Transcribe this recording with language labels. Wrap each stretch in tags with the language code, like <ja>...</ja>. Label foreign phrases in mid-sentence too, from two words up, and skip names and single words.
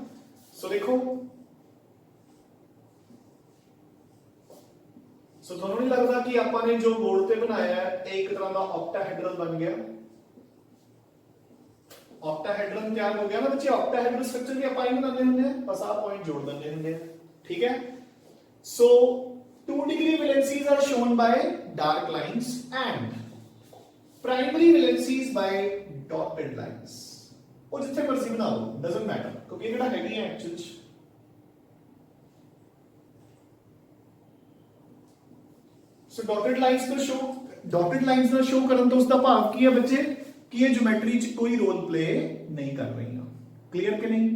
<pa>ਸੋ ਦੇਖੋ, ਸੋ ਤੁਹਾਨੂੰ ਨਹੀਂ ਲੱਗਦਾ ਕਿ ਆਪਾਂ ਨੇ ਜੋ ਬੋਰਡ ਤੇ ਬਣਾਇਆ ਹੈ ਇਹ ਇੱਕ ਤਰ੍ਹਾਂ ਦਾ ਆਕਟਾਹੈਡਰਲ ਬਣ ਗਿਆ। ਆਕਟਾਹੈਡਰਲ ਤਿਆਰ ਹੋ ਗਿਆ ਨਾ ਬੱਚੇ।</pa> <en>octahedral structure</en> <pa>ਵੀ ਆਪਾਂ ਹੀ ਬਣਾਉਂਦੇ ਹੁੰਦੇ ਆ, ਬਸ ਆਹ ਪੁਆਇੰਟ ਜੋੜ ਦਿੰਦੇ ਹੁੰਦੇ ਆ, ਠੀਕ ਹੈ।</pa> <en>ਸੋ 2 degree valencies are shown by dark lines and primary valencies by dotted lines।</en> <pa>ਉਹ ਜਿੱਥੇ ਮਰਜ਼ੀ ਬਣਾ ਲਓ,</pa> <en>doesn't matter,</en> <pa>ਕਿਉਂਕਿ ਇਹ ਜਿਹੜਾ ਹੈਗੀ ਹੈ ਐਕਚੁਅਲ ਚ ਸੋ</pa> <en>dotted lines</en> <pa>ਤੋਂ ਸ਼ੋ,</pa> <en>dotted lines</en> <pa>ਨਾਲ ਸ਼ੋ ਕਰਨ ਤੋਂ ਉਸ ਦਾ ਭਾਵ ਕੀ ਹੈ ਬੱਚੇ, ਕਿ ਇਹ ਜਿਓਮੈਟਰੀ ਚ ਕੋਈ</pa> <en>role play</en> <pa>ਨਹੀਂ ਕਰ ਰਹੀਆਂ। ਕਲੀਅਰ ਕਿ ਨਹੀਂ?</pa>